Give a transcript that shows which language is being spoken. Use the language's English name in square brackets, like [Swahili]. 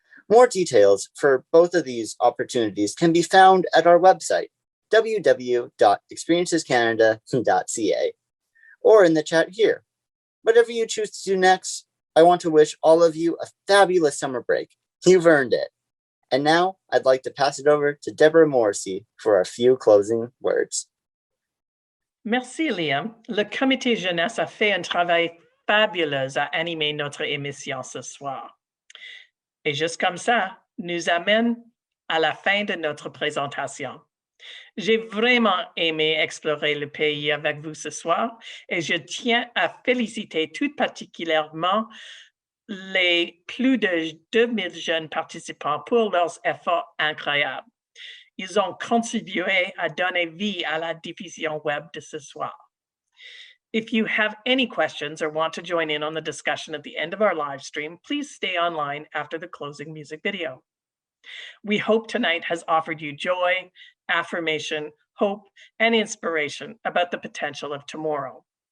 [English] More details for both of these opportunities can be found at our website, www.experiencescanada.ca, or in the chat here. Whatever you choose to do next, I want to wish all of you a fabulous summer break. You've earned it. And now I'd like to pass it over to Deborah Morrissey for a few closing words. [French] Merci, Liam. Le comité jeunesse a fait un travail fabuleux à animer notre émission ce soir. Et juste comme ça, nous amène à la fin de notre présentation. J'ai vraiment aimé explorer le pays avec vous ce soir et je tiens à féliciter tout particulièrement les plus de 2000 jeunes participants pour leurs efforts incroyables. Ils ont contribué à donner vie à la diffusion web de ce soir. [English] If you have any questions or want to join in on the discussion at the end of our live stream, please stay online after the closing music video. We hope tonight has offered you joy, affirmation, hope, and inspiration about the potential of tomorrow.